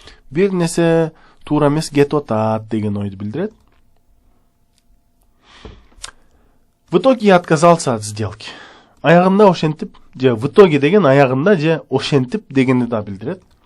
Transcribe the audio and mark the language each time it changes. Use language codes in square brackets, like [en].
[ky] Бир нерсе туура эмес кетип атат деген ойду билдирет. [ru] В итоге я отказался от сделки. [ky] Аягында ошентип, же [ru] в итоге [ky] деген аягында же ошентип дегенди да билдирет.